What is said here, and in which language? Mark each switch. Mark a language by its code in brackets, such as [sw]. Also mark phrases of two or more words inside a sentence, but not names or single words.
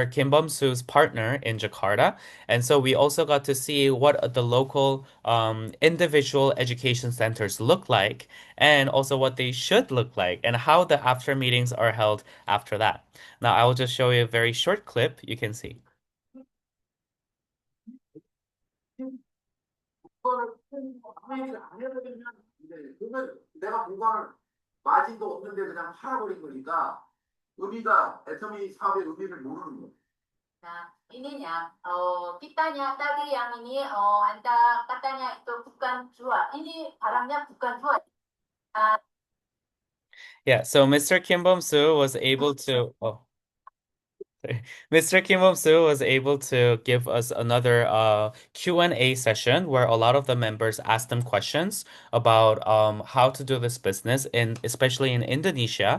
[en] Kim Bum Soo's partner in Jakarta. And so we also got to see what the local individual education centers look like and also what they should look like and how the after meetings are held after that. Now, I will just show you a very short clip you can see. [ko] 그거를 아무 얘기를 안 해도 되면 그러면 내가 공간을 마진도 없는데 그냥 팔아버린 거니까 의미가 애터미 사업의 의미를 모르는 거예요. [id] Nah, ininya, kitanya tadi yang ini, anda katanya itu bukan jual. Ini barangnya bukan jual. Nah, [en] Yeah, so Mr. Kim Bum Soo was able to. Oh. Mr. Kim Bum-soo was able to give us another Q&A session where a lot of the members asked them questions about how to do this business in especially in Indonesia.